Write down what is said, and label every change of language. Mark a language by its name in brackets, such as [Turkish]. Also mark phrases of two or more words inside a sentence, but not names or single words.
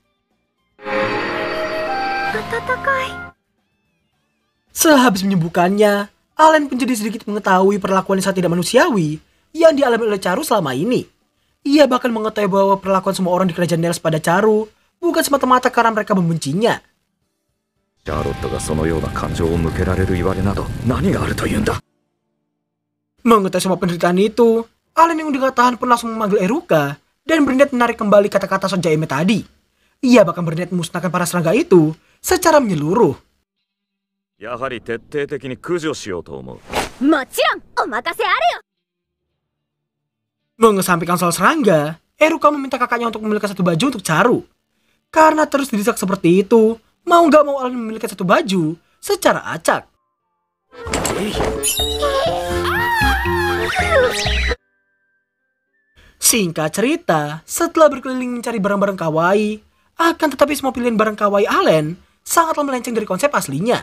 [Indonesian] Sehabis menyembuhkannya, Allen pun jadi sedikit mengetahui perlakuan yang sangat tidak manusiawi yang dialami oleh Charu selama ini. Ia bahkan mengetahui bahwa perlakuan semua orang di kerajaan Nails pada Charu bukan semata-mata karena mereka membencinya. [Japanese] シャーロットがそのような感情を向けられる言われなど何があるというんだ。 [Indonesian] Mengetahui semua penderitaan itu, Allen yang udah gak tahan pun langsung memanggil Eruka dan berniat menarik kembali kata-kata Sonjaime tadi. Ia bahkan berniat memusnahkan para serangga itu secara menyeluruh. [Japanese] やはり徹底的に駆除しようと思う。もちろんお任せあれよ。 [Indonesian] Mengesampingkan soal serangga, Eruka meminta kakaknya untuk memiliki satu baju untuk Charu. Karena terus didesak seperti itu, mau gak mau Allen memiliki satu baju secara acak. Singkat cerita, setelah berkeliling mencari barang-barang kawaii, akan tetapi semua pilihan barang kawaii Allen sangatlah melenceng dari konsep aslinya.